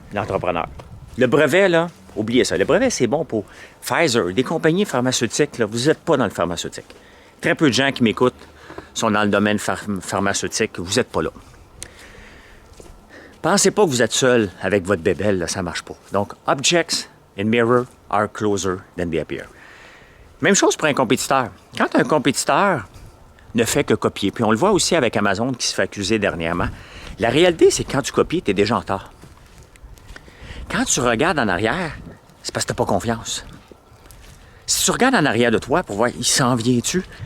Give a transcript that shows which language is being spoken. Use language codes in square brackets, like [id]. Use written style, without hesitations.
[fr] Le brevet, là, oubliez ça. Le brevet, c'est bon pour Pfizer, des compagnies pharmaceutiques. Là, vous n'êtes pas dans le pharmaceutique. Très peu de gens qui m'écoutent sont dans le domaine pharmaceutique. Vous n'êtes pas là. Pensez pas que vous êtes seul avec votre bébelle, là, ça ne marche pas. [en] Donc, objects in mirror are closer than they appear. [fr] Même chose pour un compétiteur. Quand un compétiteur ne fait que copier, puis on le voit aussi avec Amazon qui se fait accuser dernièrement, la réalité, c'est que quand tu copies, tu es déjà en retard. Quand tu regardes en arrière, c'est parce que tu n'as pas confiance. Si tu regardes en arrière de toi pour voir, il s'en vient-tu?